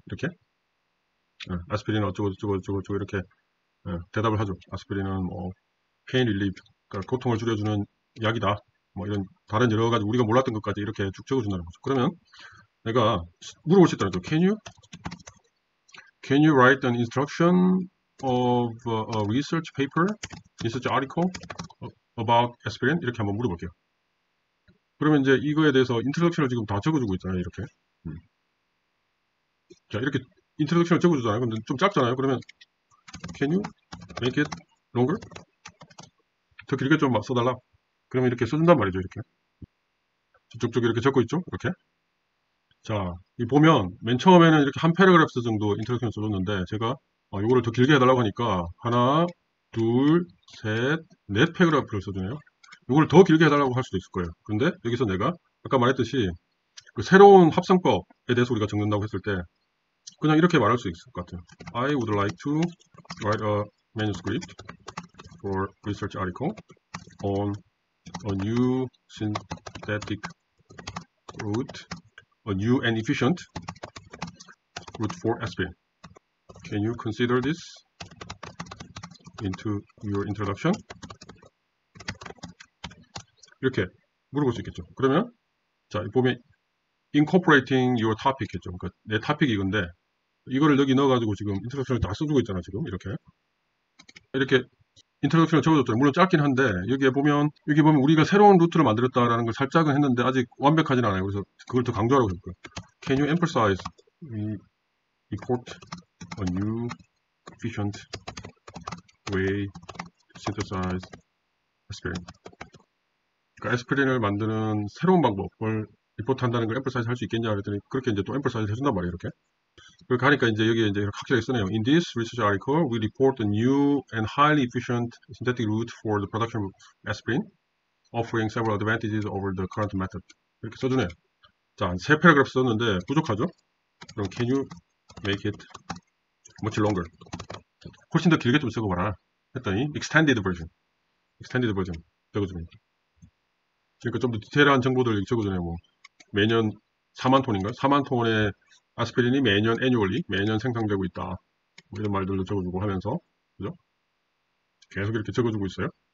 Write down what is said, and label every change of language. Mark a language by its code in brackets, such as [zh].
[ko] 이렇게 아스피린은 어쩌고 이렇게 대답을 하죠. 아스피린은 뭐 페인 릴리프, 그러니까 고통을 줄여주는 약이다. 뭐 이런 다른 여러 가지 우리가 몰랐던 것까지 이렇게 쭉 적어준다는 거죠. 그러면 내가 물어볼 수 있다는 거죠. [en] Can you write an instruction of a research paper, research article about aspirin? [ko] 이렇게 한번 물어볼게요. 그러면 이제 이거에 대해서 인트로덕션을 지금 다 적어주고 있잖아요. 이렇게. 자, 이렇게 인트로덕션을 적어주잖아요. 근데 좀 짧잖아요. 그러면 [en] Can you make it longer? [ko] 더 길게 좀 써달라. 그러면 이렇게 써준단 말이죠. 이렇게. 쭉쭉 이렇게 적고 있죠. 이렇게. 자, 이 보면 맨 처음에는 이렇게 한 패러그래프 정도 인트로덕션을 써줬는데 제가 이거를 더 길게 해달라고 하니까 하나, 둘, 셋, 넷 패러그래프를 써주네요. 이걸 더 길게 해달라고 할 수도 있을 거예요. 근데 여기서 내가 아까 말했듯이 그 새로운 합성법에 대해서 우리가 적는다고 했을 때 그냥 이렇게 말할 수 있을 것 같아요. [en] I would like to write a manuscript for research article on a new synthetic route, a new and efficient route for aspirin. Can you consider this into your introduction? [ko] 이렇게 물어볼 수 있겠죠. 그러면 자 보면 [en] incorporating your topic [ko] 했죠. 그러니까 내 토픽이 이건데 이거를 여기 넣어가지고 지금 인트로덕션을 다 써주고 있잖아. 지금 이렇게 인트로덕션을 적어줬죠. 물론 짧긴 한데 여기 보면 우리가 새로운 루트를 만들었다라는 걸 살짝은 했는데 아직 완벽하진 않아요. 그래서 그걸 더 강조하라고 했고요. [en] Can you emphasize we report a new efficient way to synthesize aspirin? [ko] 그러니까 에스피린을 만드는 새로운 방법을 리포트한다는 걸 emphasize 할 수 있겠냐 그랬더니 그렇게 이제 또 emphasize 해준단 말이에요. 이렇게. 그렇게 하니까 이제 여기에 이제 확실하게 쓰네요. [en] In this research article, we report a new and highly efficient synthetic route for the production of aspirin, offering several advantages over the current method. [ko] 이렇게 써주네요. 자, 세 패러그래프 썼는데 부족하죠? 그럼 [en] can you make it much longer? [ko] 훨씬 더 길게 좀 써봐라. 했더니 extended version 적어주네요. 그러니까 좀 더 디테일한 정보들 적어주네요. 뭐 매년 4만 톤인가요? 4만 톤의 아스피린이 매년 annually 매년 생산되고 있다. 뭐 이런 말들도 적어주고 하면서 그죠? 계속 이렇게 적어주고 있어요.